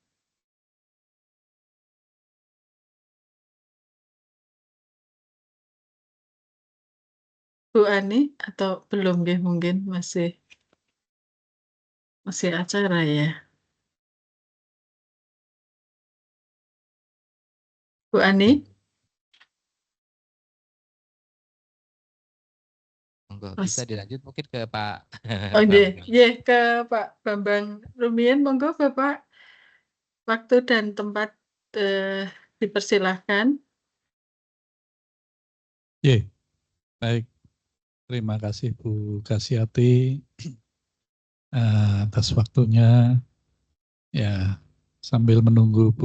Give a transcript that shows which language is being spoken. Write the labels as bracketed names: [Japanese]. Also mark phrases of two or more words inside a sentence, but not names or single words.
[Indonesian] Bu Ani atau belum nggih, mungkin masih acara ya. Bu Ani? Monggo, Mas, bisa dilanjut mungkin ke Pak oh nggih, Bambang. nggih, ke Pak Bambang Rumiyin, monggo Bapak, waktu dan tempat dipersilahkan. Ye, baik. Terima kasih Bu Kasyati atas waktunya. Ya, sambil menunggu Bu